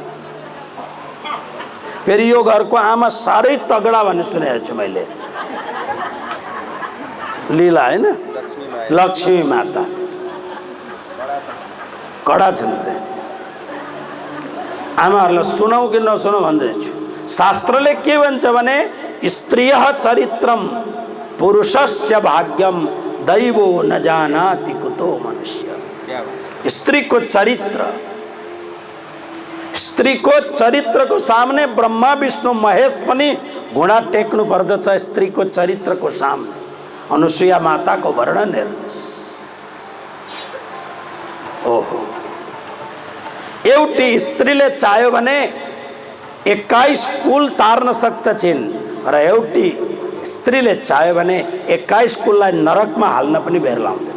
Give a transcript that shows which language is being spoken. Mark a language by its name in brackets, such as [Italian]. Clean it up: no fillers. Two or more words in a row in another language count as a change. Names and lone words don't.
[Nepali] फेरि यो घरको आमा साह्रै तगडा भन्ने सुनेको छु मैले। लीला हैन, लक्ष्मी माता कडा छन् रे। आमाहरूलाई सुनाऊ कि नसुनाऊ भन्दैछु। शास्त्रले के भन्छ भने [Sanskrit] स्त्रियः चरित्रम पुरुषस्य भाग्यम दैवो न जानाति कुतो मनुष्य। [Nepali] स्त्रीको चरित्र, स्त्रीको चरित्रको सामने ब्रह्मा विष्णु महेश पनि घुँडा टेक्नु पर्दछ। स्त्रीको चरित्रको सामने अनुसुया माताको वर्णन हेर्नुहोस्। ओहो, एउटी स्त्रीले चाह्यो भने 21 कुल तार्न सक्दछिन् र एउटी स्त्रीले चाह्यो भने 21 कुललाई नरकमा हाल्न पनि बेर लाउँदैन।